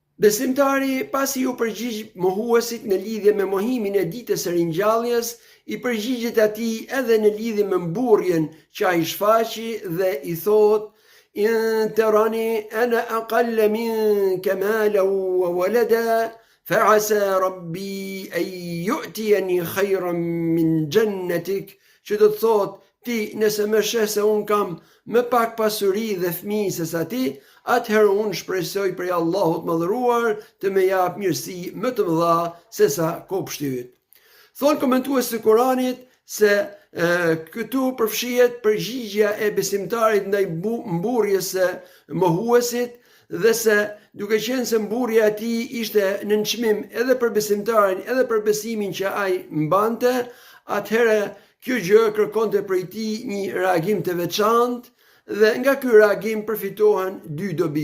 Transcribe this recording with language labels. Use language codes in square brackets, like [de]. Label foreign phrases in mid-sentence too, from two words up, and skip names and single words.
[sq] Besimtari pasi u përgjigj mohuesit në lidhje me mohimin e ditës së ringjalljes, i përgjigjet atij edhe në lidhje me mburrjen që ai shfaqi dhe i thot: [ar] "إن ترن أنا أقل منك مالا وولدا فعسى ربي أن يؤتين خيرا من جنتك", [sq] që do të thot: ti nëse më sheh se un kam më pak pasuri dhe fëmijë se sa ti, atëherë unë shpresoj prej Allahut Madhëruar të më jap mirësi më të mëdha se sa kopshti yt. Thonë komentues të Kuranit se këtu përfshihet përgjigjja e besimtarit ndaj mburrjes së mohuesit, dhe se duke qenë se mburrja e tij ishte në nënçmim edhe për besimtarin edhe për besimin që ai mbante, atëherë kjo gjë kërkonte prej tij një reagim të veçantë, dhe nga ky reagim përfitohen dy dobi.